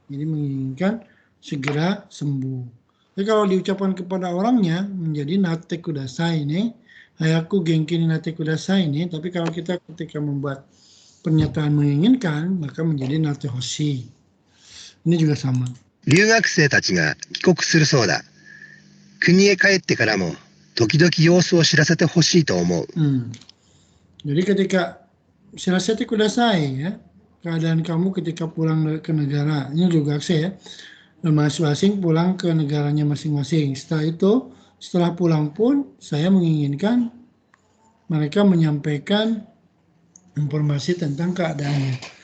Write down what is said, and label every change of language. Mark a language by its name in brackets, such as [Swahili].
[Indonesian] Jadi menginginkan segera sembuh. Jadi kalau diucapkan kepada orangnya menjadi [Japanese] nate kudasai [Indonesian] ini, [Japanese] hayaku genki ni nate kudasai [Indonesian] ini. Tapi kalau kita ketika membuat pernyataan menginginkan maka menjadi nate hoshi. Ini juga sama. [Japanese] 留学生たちが帰国するそうだ。国へ帰ってからも時々様子を知らせてほしいと思う。 [Indonesian] Jadi ketika [Japanese] shirasete kudasai [Indonesian] ya, keadaan kamu ketika pulang ke negara, ini juga saya ya, masing-masing pulang ke negaranya masing-masing. Setelah pulang pun saya menginginkan mereka menyampaikan informasi tentang keadaannya.